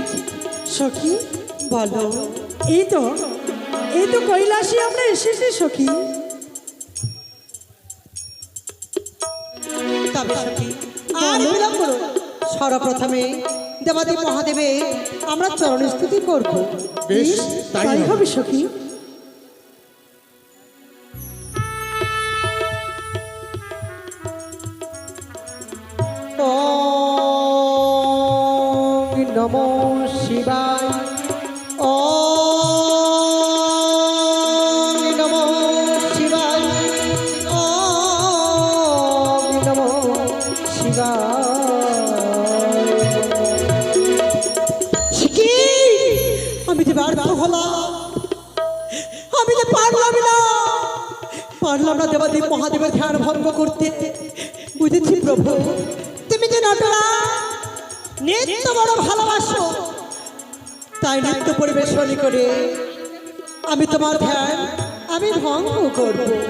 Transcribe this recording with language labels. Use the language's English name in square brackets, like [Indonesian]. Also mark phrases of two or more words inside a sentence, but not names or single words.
[Bangla] সখী বলো। এই তো কৈলাসে আমরা এসেছি সখী। তবে সখী আর বিলম্ব হলো। সর্বপ্রথমে দেবাদেব মহাদেবে আমরা চরণ স্তুতি করবো। বেশ, তাই হবে সখী। [Sanskrit] ওম নমো শিবায়। ওম নমো শিবায়। ওম নমো শিবায়। [Bangla] শিখি, আমি যে ব্যর্থ হলাম, আমি যে পারলাম না দেবাদেব মহাদেবের ধ্যান ভঙ্গ করতে। বুঝেছি প্রভু, তুমি যে নটরা নৃত্য বড় ভালোবাসো, তাই নৃত্য পরিবেশন করে আমি তোমার ধ্যান আমি ভঙ্গ করব।